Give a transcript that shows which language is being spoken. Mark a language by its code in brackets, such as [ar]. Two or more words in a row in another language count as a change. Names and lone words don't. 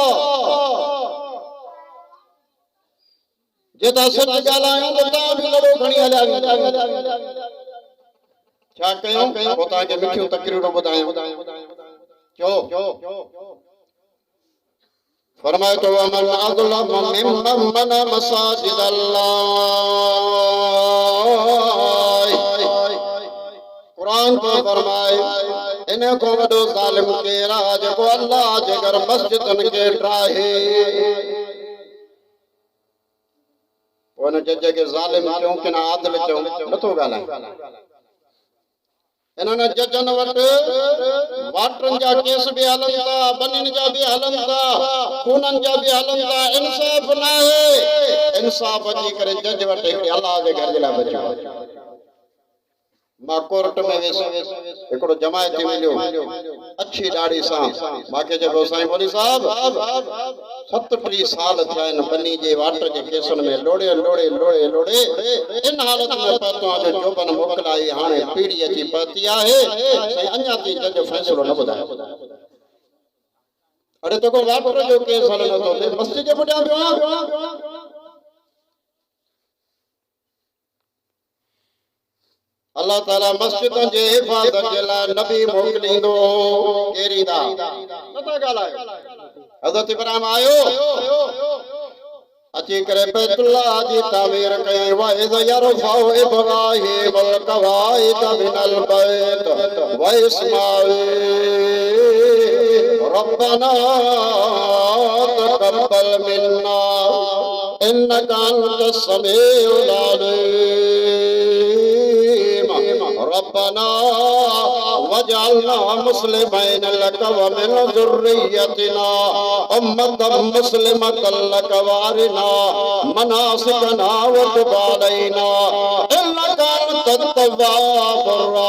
[sd] जे त सच ॻाल्हायूं त तव्हां बि लड़ो खणी हलिया छा कयूं पोइ तव्हांखे मिठियूं तकरीरूं ॿुधायूं चओ फरमाए तो [ar] ومن أظلم ممن منع مساجد [sd] अल्लाह कुरान तो फरमाए इन को वडो जालिम केरा जेको अल्लाह जे घर मस्जिदन के ड्राहे उन जज के जालिम क्यों कि ना आदिल क्यों नथो गालाए इन्हनि जजन वट वाटरन जा केस भी हलन था बनिन जा भी हलन था खूनन जा भी हलन था इंसाफ ना है इंसाफ अची करे जज वट अल्लाह जे घर जे लाइ बचो मां कोर्ट में वेसो हिकिड़ो जमायती मिलियो अच्छी ॾाढ़ी सां मूंखे चयो साईं मौलवी साहब 37 साल थिया आहिनि बनी जे वाटर जे केसनि में लोड़े इन हालत में पतो जो जोबन मोकिलाई हाणे पीढ़ी अची पहुती आहे साईं अञा ताईं जज फ़ैसिलो न ॿुधायो अरे तो को वाटर जो केस हलंदो तो मस्जिद जे पुठियां पियो अल्लाह ताला मस्जिद जे हिफाज़त जे लाइ नबी मोकिलींदो केरीदा नथा ॻाल्हायो हज़रत इब्राहिम आयो अची करे बैतुल्लाह जी तामीर कयई [ar] وإذ يرفع إبراهيم القواعد من البيت و إسماعيل ربنا تقبل منا إنك أنت السميع العليم ربنا واجعلنا مسلمين لك و من ذريتنا أمة مسلمة لك وأرنا مناسكنا و تب علينا إنك أنت التواب